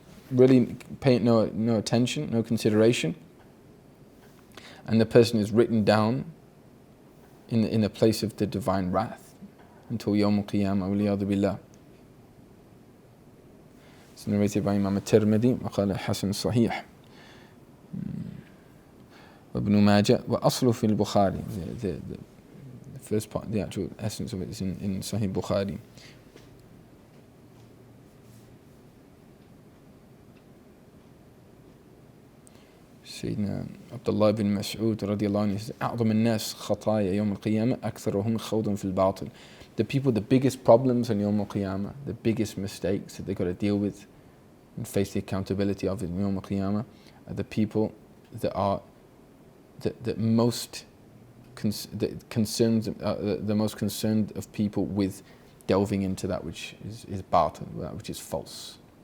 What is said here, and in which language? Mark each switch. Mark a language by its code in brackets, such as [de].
[en] Really pay no attention, no consideration. And the person is written down in a place of the divine wrath until Yawm al-Qiyamah, waliyadu billah. It's narrated by Imam al-Tirmidhi, [ar] وقال حسن صحيح. وابن ماجه وأصله في البخاري. [en] The first part, the actual essence of it is in Sahih Bukhari. [ar] سيدنا عبد الله بن مسعود رضي الله عنه [en] says [ar] أعظم الناس خطايا يوم القيامة أكثرهم خوض في الباطل. [en] The people, the biggest problems on Yawm al-Qiyamah, the biggest mistakes that they've got to deal with and face the accountability of in Yawm al-Qiyamah, are the people that are the most concerned of people with delving into that which is batil, that which is false.